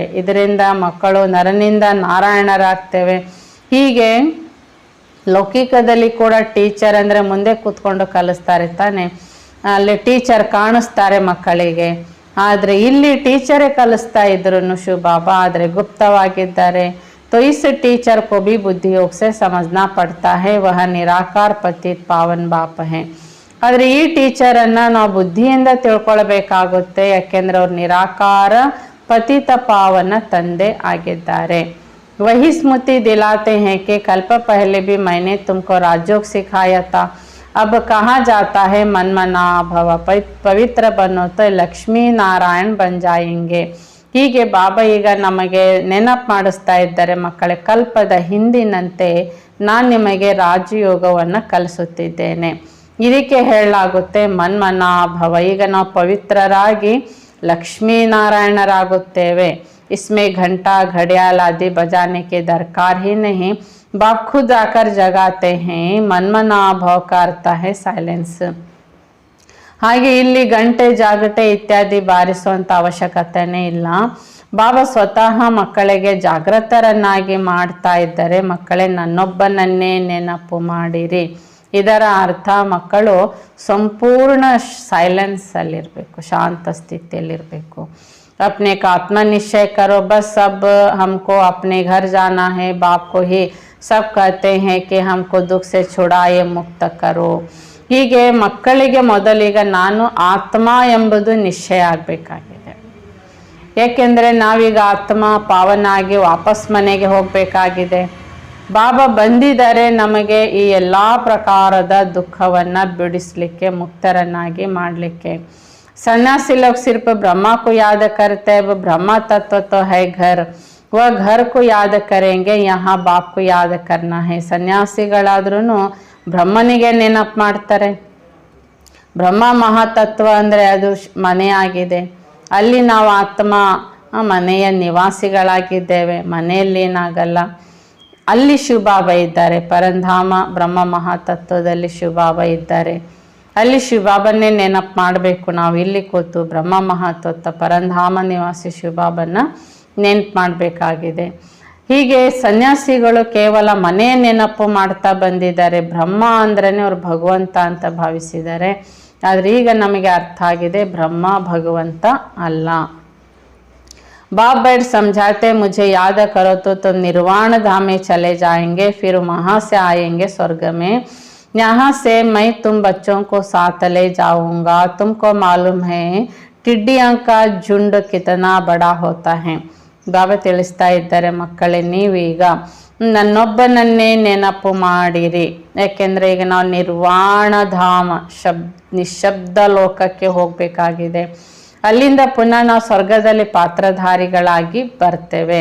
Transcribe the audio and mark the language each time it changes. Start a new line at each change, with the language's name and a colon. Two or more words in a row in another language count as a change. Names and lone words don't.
Kannada: ಇದರಿಂದ ಮಕ್ಕಳು ನರನಿಂದ ನಾರಾಯಣರಾಗ್ತೇವೆ. ಹೀಗೆ ಲೌಕಿಕದಲ್ಲಿ ಕೂಡ ಟೀಚರ್ ಅಂದರೆ ಮುಂದೆ ಕೂತ್ಕೊಂಡು ಕಲಿಸ್ತಾರೆ ತಾನೆ, ಅಲ್ಲಿ ಟೀಚರ್ ಕಾಣಿಸ್ತಾರೆ ಮಕ್ಕಳಿಗೆ. ಆದರೆ ಇಲ್ಲಿ ಟೀಚರೇ ಕಲಿಸ್ತಾ ಇದ್ರು ಶಿವ ಬಾಬಾ, ಆದರೆ ಗುಪ್ತವಾಗಿದ್ದಾರೆ.
Hindi: तो इस टीचर को भी बुद्धि योग से समझना पड़ता है, वह निराकार पतित पावन बाप है.
Kannada: ಆದರೆ ಈ ಟೀಚರನ್ನು ನಾವು ಬುದ್ಧಿಯಿಂದ ತಿಳ್ಕೊಳ್ಬೇಕಾಗುತ್ತೆ, ಯಾಕೆಂದರೆ ಅವ್ರು ನಿರಾಕಾರ ಪತಿತ ಪಾವನ ತಂದೆ ಆಗಿದ್ದಾರೆ.
Hindi: वही स्मृति दिलाते हैं कि कल्प पहले भी मैंने तुमको राजयोग सिखाया था, अब कहाँ जाता है मन मना भव, पवित्र बनो तो लक्ष्मी नारायण बन जाएंगे.
Kannada: ಹೀಗೆ ಬಾಬಾ ಈಗ ನಮಗೆ ನೆನಪು ಮಾಡಿಸ್ತಾ ಇದ್ದಾರೆ, ಮಕ್ಕಳೇ ಕಲ್ಪದ ಹಿಂದಿನಂತೆ ನಾನು ನಿಮಗೆ ರಾಜಯೋಗವನ್ನು ಕಲಿಸುತ್ತಿದ್ದೇನೆ. ಇದಕ್ಕೆ ಹೇಳಲಾಗುತ್ತೆ ಮನ್ಮನಾಭವ. ಈಗ ನಾವು ಪವಿತ್ರರಾಗಿ ಲಕ್ಷ್ಮೀನಾರಾಯಣರಾಗುತ್ತೇವೆ.
Hindi: इसमें घंटा घड़ियाल आदि बजाने के दरकार ही नहीं, बाप खुद आकर जगाते हैं. मनमनाभव का अर्थ है साइलेंस.
Kannada: ಹಾಗೆ ಇಲ್ಲಿ ಗಂಟೆ ಜಾಗಟೆ ಇತ್ಯಾದಿ ಬಾರಿಸುವಂಥ ಅವಶ್ಯಕತೆನೇ ಇಲ್ಲ. ಬಾಬಾ ಸ್ವತಃ ಮಕ್ಕಳಿಗೆ ಜಾಗೃತರನ್ನಾಗಿ ಮಾಡ್ತಾ ಇದ್ದಾರೆ. ಮಕ್ಕಳೇ ನನ್ನೊಬ್ಬನನ್ನೇ ನೆನಪು ಮಾಡಿರಿ. ಇದರ ಅರ್ಥ ಮಕ್ಕಳು ಸಂಪೂರ್ಣ ಸೈಲೆನ್ಸಲ್ಲಿರಬೇಕು, ಶಾಂತ ಸ್ಥಿತಿಯಲ್ಲಿರಬೇಕು.
Hindi: अपने का आत्मा निश्चय करो, बस अब हमको अपने घर जाना है, बाप को ही सब कहते हैं कि हमको दुख से छुड़ाए मुक्त करो.
Kannada: ಹೀಗೆ ಮಕ್ಕಳಿಗೆ ಮೊದಲಿಗೆ ನಾನು ಆತ್ಮ ಎಂಬುದು ನಿಶ್ಚಯ ಆಗಬೇಕಾಗಿದೆ. ಏಕೆಂದರೆ ನಾವೀಗ ಆತ್ಮ ಪಾವನ ಆಗಿ ವಾಪಸ್ ಮನೆಗೆ ಹೋಗಬೇಕಾಗಿದೆ. ಬಾಬಾ ಬಂದಿದ್ದಾರೆ ನಮಗೆ ಈ ಎಲ್ಲ ಪ್ರಕಾರದ ದುಃಖವನ್ನು ಬಿಡಿಸಲಿಕ್ಕೆ, ಮುಕ್ತರನ್ನಾಗಿ ಮಾಡಲಿಕ್ಕೆ.
Hindi: सन्यासी लोग सिर्फ ब्रह्मा को याद करते हैं, वो ब्रह्मा तत्व तो है घर, वह घर को याद करेंगे, यहाँ बाप को याद करना है.
Kannada: ಸನ್ಯಾಸಿಗಳಾದ್ರೂ ಬ್ರಹ್ಮನಿಗೆ ನೆನಪು ಮಾಡ್ತಾರೆ. ಬ್ರಹ್ಮ ಮಹಾತತ್ವ ಅಂದರೆ ಅದು ಮನೆಯಾಗಿದೆ. ಅಲ್ಲಿ ನಾವು ಆತ್ಮ ಮನೆಯ ನಿವಾಸಿಗಳಾಗಿದ್ದೇವೆ. ಮನೆಯಲ್ಲಿ ಏನಾಗಲ್ಲ. ಅಲ್ಲಿ ಶಿವಬಾಬಾ ಇದ್ದಾರೆ. ಪರಂಧಾಮ ಬ್ರಹ್ಮ ಮಹಾತತ್ವದಲ್ಲಿ ಶಿವಬಾಬಾ ಇದ್ದಾರೆ. ಅಲ್ಲಿ ಶಿವಬಾಬನ್ನೇ ನೆನಪು ಮಾಡಬೇಕು. ನಾವು ಇಲ್ಲಿ ಕೂತು ಬ್ರಹ್ಮ ಮಹಾತತ್ವ ಪರಂಧಾಮ ನಿವಾಸಿ ಶಿವಬಾಬನ್ನ ನೆನಪು ಮಾಡಬೇಕಾಗಿದೆ. ಹೀಗೆ ಸನ್ಯಾಸಿಗಳು ಕೇವಲ ಮನೆ ನೆನಪು ಮಾಡ್ತಾ ಬಂದಿದ್ದಾರೆ. ಬ್ರಹ್ಮ ಅಂದ್ರೇ ಅವ್ರು ಭಗವಂತ ಅಂತ ಭಾವಿಸಿದ್ದಾರೆ. ಆದರೆ ಈಗ ನಮಗೆ ಅರ್ಥ ಆಗಿದೆ, ಬ್ರಹ್ಮ ಭಗವಂತ ಅಲ್ಲ.
Hindi: बाप बैठ समझाते मुझे याद करो तो तुम निर्वाण धाम में चले जाएंगे, फिर वहाँ से आएंगे स्वर्ग में. यहाँ से मैं तुम बच्चों को साथ ले जाऊंगा. तुमको मालूम है टिड्डियों का झुंड कितना बड़ा होता है.
Kannada: ಬಾಬಾ ತಿಳಿಸ್ತಾ ಇದ್ದಾರೆ, ಮಕ್ಕಳೇ ನೀವೀಗ ನನ್ನೊಬ್ಬನನ್ನೇ ನೆನಪು ಮಾಡಿರಿ. ಯಾಕೆಂದರೆ ಈಗ ನಾವು ನಿರ್ವಾಣ ಧಾಮ ನಿಶಬ್ದ ಲೋಕಕ್ಕೆ ಹೋಗಬೇಕಾಗಿದೆ. ಅಲ್ಲಿಂದ ಪುನಃ ನಾವು ಸ್ವರ್ಗದಲ್ಲಿ ಪಾತ್ರಧಾರಿಗಳಾಗಿ ಬರ್ತೇವೆ.